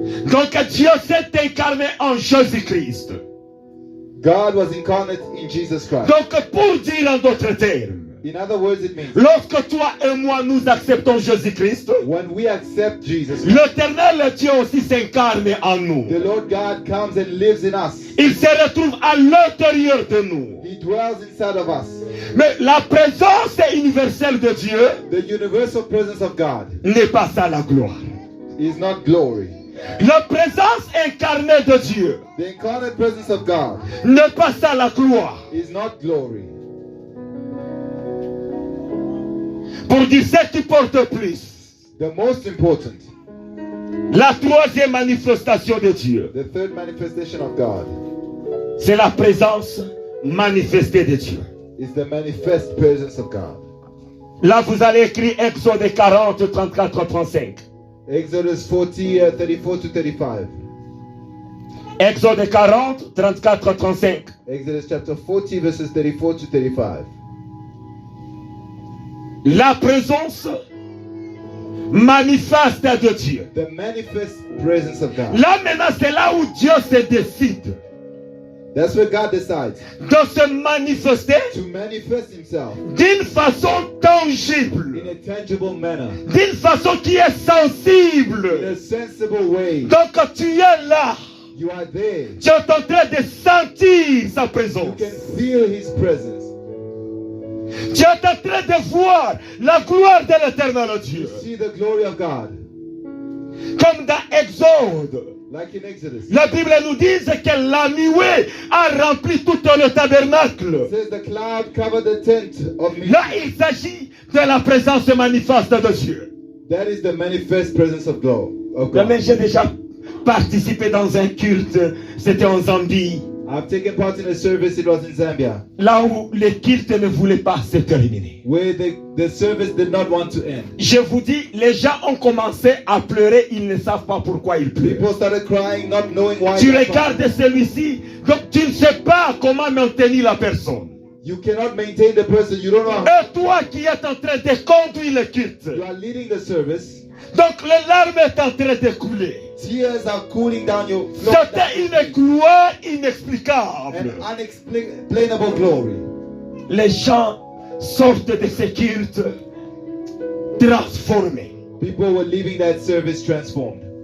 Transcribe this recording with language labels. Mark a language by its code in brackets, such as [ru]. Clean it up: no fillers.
[fr] Donc Dieu s'est incarné en Jésus-Christ. [en] God was incarnate in Jesus Christ. [fr] Donc pour dire en d'autres termes, [en] In other words, it means [fr] lorsque toi et moi nous acceptons Jésus-Christ, [en] when we accept Jesus, [fr] l'éternel Dieu aussi s'incarne en nous. [en] the Lord God comes and lives in us. [fr] Il se retrouve à l'intérieur de nous. [en] He dwells inside of us. [fr] Mais la présence universelle de Dieu [en] The universal presence of God [fr] n'est pas ça la gloire. [en] is not glory. [fr] La présence incarnée de Dieu [en] The incarnate presence of God [fr] n'est pas ça la gloire. [en] is not glory. [fr] Pour dire ce qui porte plus, [en] The most important, [fr] la troisième manifestation de Dieu, [en] the third manifestation of God, [fr] c'est la présence manifestée de Dieu. [en] is the manifest presence of God. [fr] Là, vous allez écrire Exode 40, 34, 35. [en] Exodus 40, 34 to 35. [fr] Exode 40, 34, 35. [en] Exodus chapter 40, verses 34 to 35. [fr] La présence manifeste de Dieu. [en] The manifest presence of God. [fr] Là maintenant, c'est là où Dieu se décide [en] That's where God decides [fr] de se manifester [en] to manifest himself [fr] d'une façon tangible, [en] in a tangible manner, [fr] d'une façon qui est [en] in [fr] sensible. [en] a sensible way. [fr] Donc tu es là, [en] You are there. [fr] tu es en train de sentir sa [en] You [fr] présence. [en] can feel his presence. [fr] Tu es en train de voir la gloire de l'éternel Dieu. [en] See the glory of God. [fr] Comme dans Exode, [en] Like in Exodus. [fr] la Bible nous dit que la nuée a rempli tout le tabernacle. [en] It says the cloud covered the tent of meeting. [fr] Là, il s'agit de la présence manifeste de Dieu. [en] That is the manifest presence of God. [fr] Mais j'ai déjà participé dans un culte, c'était en Zambie, [en] I've taken part in a service, it was in Zambia, [fr] là où le culte ne voulait pas se terminer. [en] where the service did not want to end. [fr] Je vous dis, les gens ont commencé à pleurer, ils ne savent pas pourquoi ils pleurent. [en] People started crying, not knowing why. [fr] Tu [en] they're [fr] regardes [en] crying. [fr] celui-ci, donc tu ne sais pas comment maintenir la personne. [en] You cannot maintain the person, you don't know how. [fr] Et toi qui es en train de conduire le culte, [en] You are leading the service. [fr] donc les larmes est en train de couler. [en] Tears are cooling down your [fr] C'était une gloire [en] an [fr] inexplicable. [en] unexplainable glory. [fr] Les gens sortent de ce culte transformés. [en] People were leaving that service transformed.